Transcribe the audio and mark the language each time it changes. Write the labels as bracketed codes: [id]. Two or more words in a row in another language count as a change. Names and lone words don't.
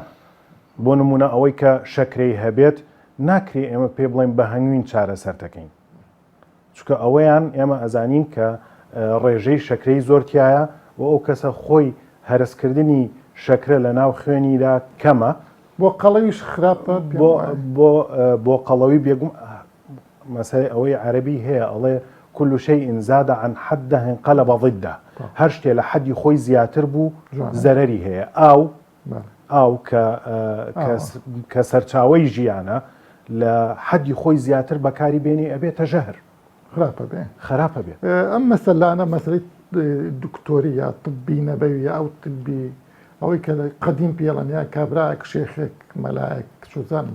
[ckb] بۆ نمونە ئەوەی کە شەکرەی هەبێت ناکرێ ئێمە پێ بڵێن بە هەنگوین چارەسەر دەکەین چونکە ئەوەیان ئێمە ئەزانین کە ڕێژەی شەکرەی زۆرتیایە و ئەو کەسە خۆی هەرسکردنی شەکرە لە ناو خوێنیدا کەمە بۆ قەڵەویش خراپە بۆ قەڵەوی بێگوم مەسەی ئەوەی عەربی هەیە ئەڵێ [ar] كل شيء زاد عن حده انقلب ضده [ckb] هەر شتێ لە حەدی خۆی زیاتر بوو زەرەری هەیە ئاو کە سەرچاوەی ژیانە لە حەدی خۆی زیاتر بەکاری بێنی ئەبێتە ژەهر خراپە بێت ئەم مەسەلانە مەسەلەی دکتۆری یا طبی نەبەویە ئەو طبی ئەوەی کە قەدیم پێڵەن یا کابراایەک شێخێک مەلایەک چوزانم